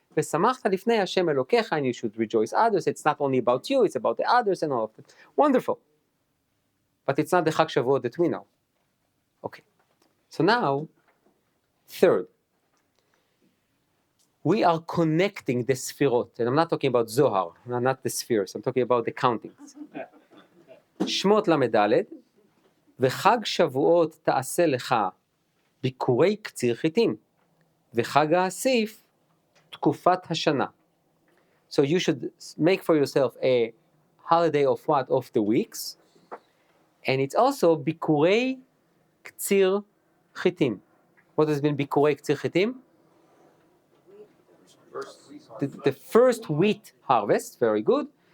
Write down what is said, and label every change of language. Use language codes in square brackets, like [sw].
[he] ושמחת לפני השם אלוקיך, [en] and you should rejoice others. It's not only about you, it's about the others and all of that. Wonderful. But it's not the Chag Shavuot that we know. Okay. So now, third, we are connecting the Sfirot. And I'm not talking about Zohar, not the spheres. I'm talking about the countings. [he] שמות למדלת, וחג שבועות תעשה לך ביקורי קציר חיטים, וחג האסיף תקופת השנה. [en] So you should make for yourself a holiday of what? Of the weeks. And it's also [he] ביקורי קציר חיטים. [en] What does it mean [he] ביקורי קציר חיטים? [en] The first wheat harvest, very good.